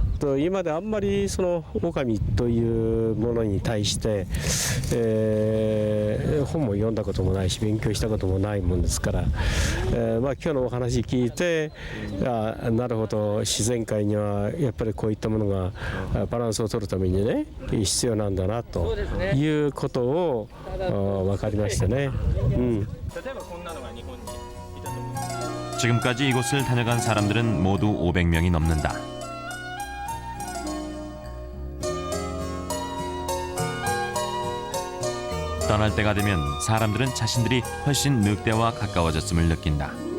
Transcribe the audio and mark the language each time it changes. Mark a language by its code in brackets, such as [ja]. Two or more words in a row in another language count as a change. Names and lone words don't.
[ja] 今まであんまりその狼というものに対して、本も読んだこともないし勉強したこともないもんですから、まあ今日のお話聞いてなるほど自然界にはやっぱりこういったものがバランスを取るためにね必要なんだなということを分かりましたね。 [ko] 지금까지 이곳을 다녀간 사람들은 모두 500명이 넘는다. 떠날 때가 되면 사람들은 자신들이 훨씬 늑대와 가까워졌음을 느낀다.